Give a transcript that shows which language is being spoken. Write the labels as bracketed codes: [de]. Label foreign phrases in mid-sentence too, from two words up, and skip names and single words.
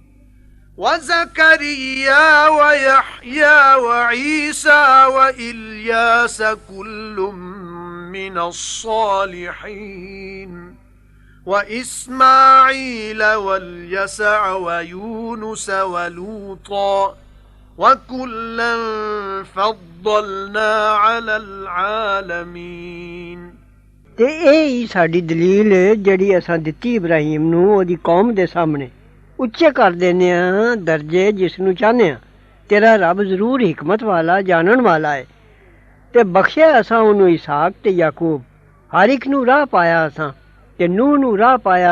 [ar] وزكريا ويحيى وعيسى وإلياس كل من الصالحين وإسماعيل واليسع ويونس ولوطا وكلا فضلنا على العالمين [pa] ਤੇ ਇਹ ਹੀ ਸਾਡੀ ਦਲੀਲ ਜਿਹੜੀ ਅਸਾਂ ਦਿੱਤੀ ਇਬਰਾਹੀਮ ਨੂੰ ਉਹਦੀ ਕੌਮ ਦੇ ਸਾਹਮਣੇ ਉੱਚੇ ਕਰ ਦਿੰਦੇ ਆ ਦਰਜੇ ਜਿਸ ਨੂੰ ਚਾਹੁੰਦੇ ਆ ਤੇਰਾ ਰੱਬ ਜ਼ਰੂਰ ਹਕਮਤ ਵਾਲਾ ਜਾਣਨ ਵਾਲਾ ਹੈ ਤੇ ਬਖਸ਼ਿਆ ਅਸਾਂ ਉਹਨੂੰ ਇਸਾਕ ਤੇ ਯਾਕੂਬ ਹਰ ਇੱਕ ਨੂੰ ਰਾਹ ਪਾਇਆ ਅਸਾਂ ਤੇ ਨੂਹ ਨੂੰ ਰਾਹ ਪਾਇਆ